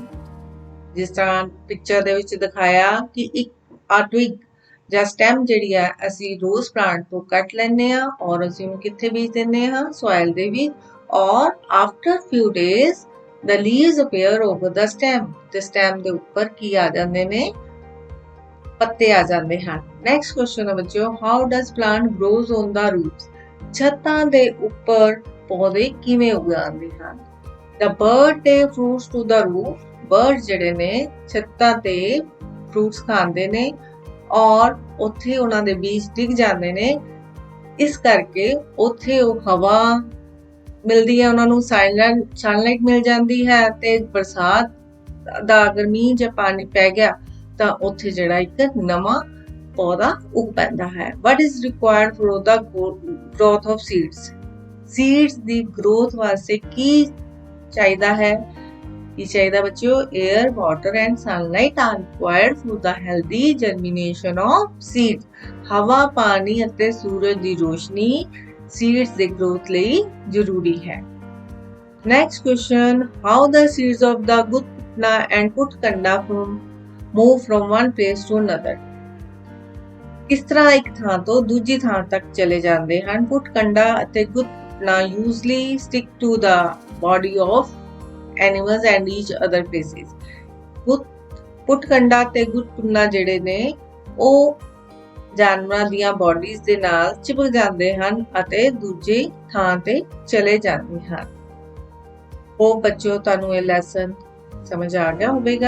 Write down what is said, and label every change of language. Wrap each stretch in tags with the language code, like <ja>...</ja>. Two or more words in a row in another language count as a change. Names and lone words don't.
<pa>ਜਿਸ ਤਰ੍ਹਾਂ ਪਿਕਚਰ ਦੇ ਵਿੱਚ ਦਿਖਾਇਆ ਕਿ ਇੱਕ twig ਜਾਂ stem ਜਿਹੜੀ ਆ ਅਸੀਂ</pa> <en>rose plant</en> <pa>ਤੋਂ ਕੱਟ ਲੈਂਦੇ ਆ ਔਰ ਅਸੀਂ ਉਹਨੂੰ ਕਿੱਥੇ ਬੀਜ ਦਿੰਦੇ ਹਾਂ? soil ਦੇ ਵਿੱਚ.</pa> <en>ਔਰ after few days the leaves appear over the stem.</en> <pa>ਤੇ stem ਦੇ ਉੱਪਰ ਕੀ ਆ ਜਾਂਦੇ ਨੇ? ਪੱਤੇ ਆ ਜਾਂਦੇ ਹਨ.</pa> <en>Next question</en> <pa>ਹੈ ਬੱਚਿਓ,</pa> <en>how does plant grows on the roots?</en> <pa>ਛੱਤਾਂ ਦੇ ਉੱਪਰ ਪੌਦੇ ਕਿਵੇਂ ਉਗਾਉਂਦੇ ਹਨ?</pa> <en>The bird take fruits to the roof.</en> <pa>Birds ਜਿਹੜੇ ਨੇ ਛੱਤਾਂ ਤੇ fruits ਖਾਂਦੇ ਨੇ ਔਰ ਉੱਥੇ ਉਹਨਾਂ ਦੇ ਬੀਜ ਡਿੱਗ ਜਾਂਦੇ ਨੇ. ਇਸ ਕਰਕੇ ਉੱਥੇ ਉਹ ਹਵਾ ਮਿਲਦੀ ਹੈ, ਉਹਨਾਂ ਨੂੰ ਸਨਲਾਈਟ ਮਿਲ ਜਾਂਦੀ ਹੈ ਤੇ ਬਰਸਾਤ ਦਾ ਅਗਰ ਮੀਂਹ ਜਾਂ ਪਾਣੀ ਪੈ ਗਿਆ ਤਾਂ ਉੱਥੇ ਜਿਹੜਾ ਇੱਕ ਨਵਾਂ ਪੌਦਾ ਉੱਗ ਪੈਂਦਾ ਹੈ.</pa> <en>What is required for the growth of seeds?</en> <pa>Seeds ਦੀ growth ਵਾਸਤੇ ਕੀ ਚਾਹੀਦਾ ਹੈ? ਕੀ ਚਾਹੀਦਾ ਬੱਚਿਓ?</pa> <en>Air, water and sunlight are required for the healthy germination of seeds.</en> <pa>ਹਵਾ, ਪਾਣੀ ਅਤੇ ਸੂਰਜ ਦੀ ਰੋਸ਼ਨੀ seeds ਦੇ growth ਲਈ ਜ਼ਰੂਰੀ ਹੈ.</pa> <en>Next question, how the seeds of the gutna and putkanda move from one place to another?</en> <pa>ਕਿਸ ਤਰ੍ਹਾਂ ਇੱਕ ਥਾਂ ਤੋਂ ਦੂਜੀ ਥਾਂ ਤੱਕ ਚਲੇ ਜਾਂਦੇ ਹਨ?</pa> <en>ਪੁਟਕੰਡਾ ਅਤੇ ਗੁਟਨਾ usually stick to the body of animals and each other places.</en> <pa>ਪੁਟਕੰਡਾ ਤੇ ਗੁਟਨਾ ਜਿਹੜੇ ਨੇ ਉਹ ਜਾਨਵਰਾਂ ਦੀਆਂ ਬਾਡੀਜ਼ ਦੇ ਨਾਲ ਚਿਪਕ ਜਾਂਦੇ ਹਨ ਅਤੇ ਦੂਜੀ ਥਾਂ ਤੇ ਚਲੇ ਜਾਂਦੇ ਹਨ. ਉਹ ਬੱਚਿਓ ਤੁਹਾਨੂੰ ਇਹ ਲੈਸਨ ਸਮਝ ਆ ਗਿਆ ਹੋਵੇਗਾ.</pa>